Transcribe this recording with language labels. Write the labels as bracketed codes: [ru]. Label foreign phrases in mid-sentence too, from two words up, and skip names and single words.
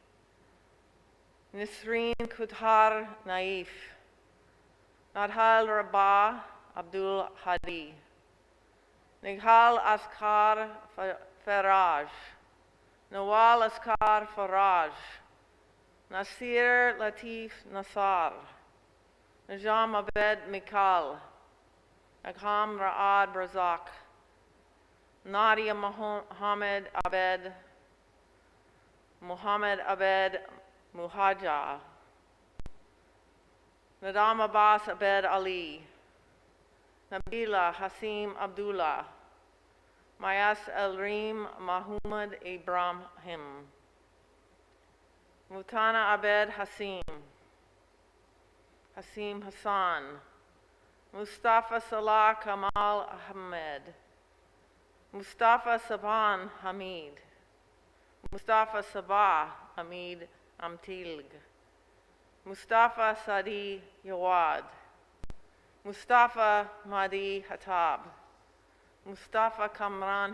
[en] Nisreen Kuthar Naif. Nadhal Rabah Abdul Hadi. Nighal Askar Faraj. Nawal Askar Faraj. Nasir Latif Nassar, Najam Abed Mikal, Akham Ra'ad Brazak, Nadia Mohammed Abed, Muhammad Abed Muhaja, Nadam Abbas Abed Ali, Nabila Hasim Abdullah, Mayas El Reem Mahmoud Ibrahim, Mutana Abed Hasim, Hasim Hassan, Mustafa Salah Kamal Ahmed, Mustafa Saban Hamid, Mustafa Sabah Hamid Amtilg, Mustafa Sadi Yawad, Mustafa Mahdi Hatab, Mustafa Kamran